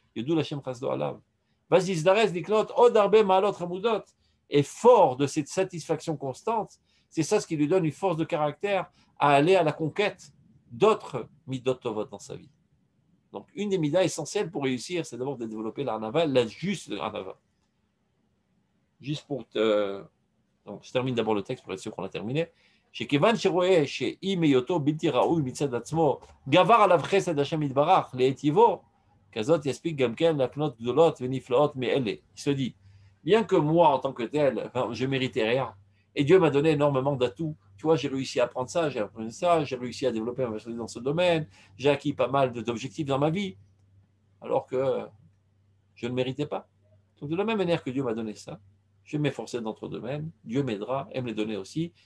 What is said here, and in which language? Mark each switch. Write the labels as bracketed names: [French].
[French] Et fort de cette satisfaction constante, c'est ça ce qui lui donne une force de caractère à aller à la conquête d'autres midot tovot dans sa vie. Donc, une des midas essentielles pour réussir, c'est d'abord de développer l'arnava, la juste arnava. Juste pour donc, je termine d'abord le texte pour être sûr qu'on a terminé. [Hebrew] שכיוון שרואה שאם היותו בלתי ראוי מצד עצמו, גבר עליו חסד השם יתברך להיטיבו, כזאת יספיק גם כן להקנות גדולות ונפלאות מאלה. [French] Il se dit, bien que moi en tant que tel, je méritais rien, et Dieu m'a donné énormément d'atouts. Tu vois, j'ai réussi à apprendre ça, j'ai appris ça, j'ai réussi à développer ma personnalité dans ce domaine, j'ai acquis pas mal d'objectifs dans ma vie, alors que je ne méritais pas. Donc de la même manière que Dieu m'a donné ça, je vais m'efforcer dans d'autres domaines, Dieu m'aidera et me les donner aussi.